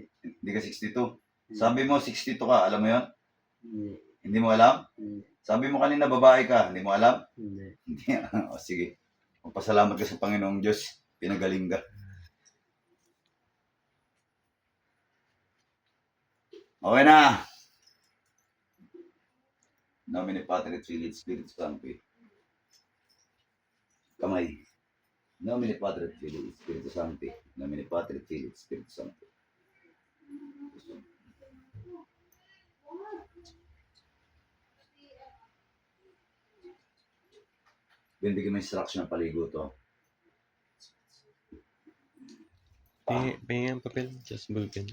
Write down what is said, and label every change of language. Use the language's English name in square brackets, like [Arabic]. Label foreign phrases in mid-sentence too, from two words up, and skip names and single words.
[Filipino] Hindi ka 62. Sabi mo 62 ka, alam mo yon? Hindi. Hindi mo alam? Hindi. Sabi mo kanina babae ka, hindi mo alam? Hindi. Hindi. O sige. Magpasalamat ka sa Panginoong Diyos. Pinagaling ka. Okay na. [Latin] Nomine Patri et Filii et Spiritus Sancti. [Filipino] Kamay. [Latin] Nomine Patri et Filii et Spiritus Sancti. Nomine Patri et Filii et Spiritus Sancti. [Filipino] Binibigyan mo instruction ng paligo to. Pahinga ang papel, [English] just ballpen.